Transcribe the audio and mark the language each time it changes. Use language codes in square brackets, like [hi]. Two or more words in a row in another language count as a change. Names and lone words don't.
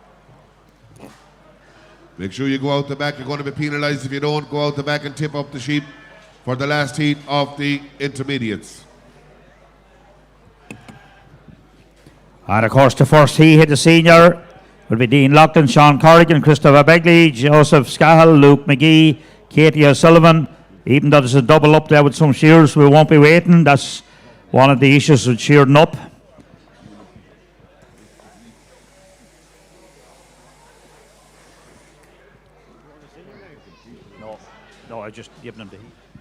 [en] Make sure you go out the back. You're going to be penalised if you don't. Go out the back and tip up the sheep for the last heat of the intermediates. And of course, the first heat hit the senior will be Dean Loughlin, Sean Corrigan, Christopher Begley, Joseph Scahill, Luke McGee, Katie O'Sullivan. Even though there's a double up there with some shears, we won't be waiting. That's one of the issues with shearing up. No, I just given them the heat.